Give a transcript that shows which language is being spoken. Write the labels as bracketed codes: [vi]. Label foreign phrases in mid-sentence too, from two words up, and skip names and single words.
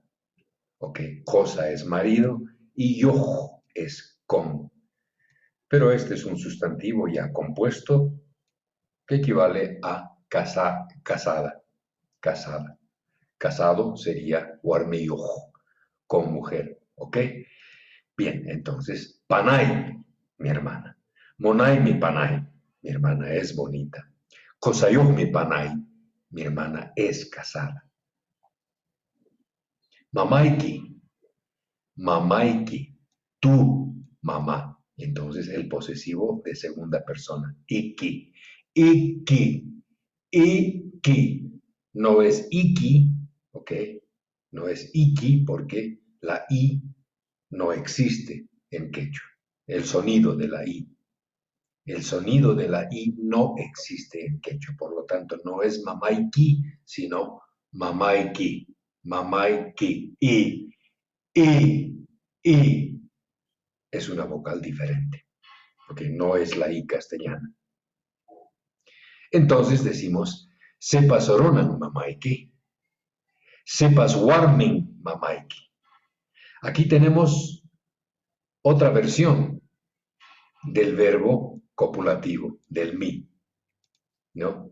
[es] Ok, cosa es marido y yo es con. Pero este es un sustantivo ya compuesto que equivale a casada. Casada. Casado sería warmiyo, con mujer. ¿Ok? Bien, entonces, panay, mi hermana. [qu] Monay, mi panay. [es] Mi hermana es bonita. [qu] Kosayuh, mi panay. [es] Mi hermana es casada. [qu] Mamaiki, mamaiki, [es] tu mamá. Entonces el posesivo de segunda persona. [qu] Iki, iki, iki. [es] No es iki, ¿ok? No es iki porque la i no existe en quechua. El sonido de la i. El sonido de la i no existe en quechua. Por lo tanto, no es mamaiki, sino mamaiki. [qu] Mamaiki. [es] I es una vocal diferente, porque no es la I castellana. Entonces decimos, [qu] sepas oronan mamaiki, sepas warming mamaiki. [es] Aquí tenemos otra versión del verbo copulativo, del mi, ¿no?